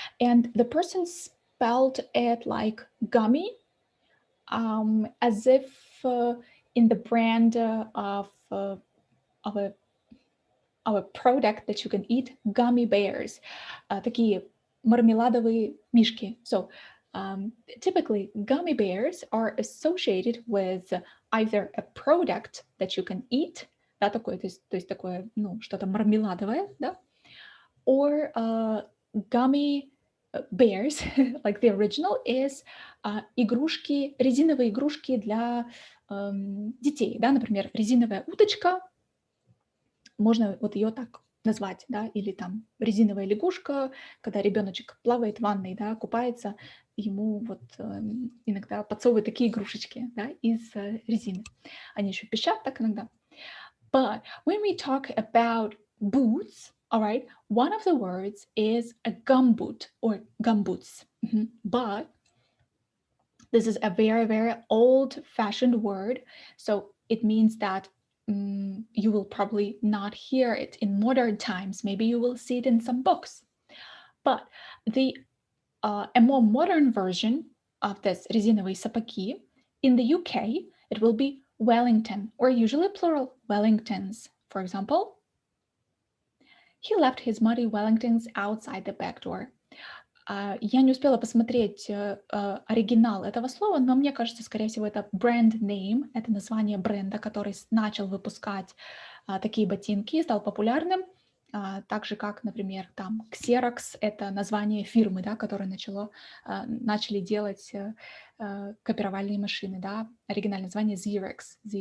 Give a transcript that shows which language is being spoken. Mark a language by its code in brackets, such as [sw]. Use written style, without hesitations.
[en] And the person spelled it like gummy, as if in the brand of a product that you can eat, gummy bears, [ru] такие мармеладовые мишки. [en] So typically gummy bears are associated with either a product that you can eat, [ru] да, такое, то есть такое, ну, что-то мармеладовое, да, [en] or gummy bears, like the original, is [ru] игрушки, резиновые игрушки для детей, да, например, резиновая уточка, можно вот ее так назвать, да, или там резиновая лягушка, когда ребеночек плавает в ванной, да, купается, ему вот иногда подсовывают такие игрушечки, да, из резины. Они еще пищат так иногда. [en] But when we talk about boots, all right, one of the words is a gumboot or gumboots. But this is a very, very old-fashioned word. So it means that you will probably not hear it in modern times. Maybe you will see it in some books. But a more modern version of this [ru] резиновые сапоги, [en] in the UK, it will be Wellington, or usually plural, Wellingtons. For example, he left his muddy Wellingtons outside the back door. [ru] Я не успела посмотреть оригинал этого слова, но мне кажется, скорее всего, это [en] brand name, [ru] это название бренда, который начал выпускать такие ботинки и стал популярным, так же, как, например, там Xerox — это название фирмы, да, которая начали делать копировальные машины, да, оригинальное название Xerox.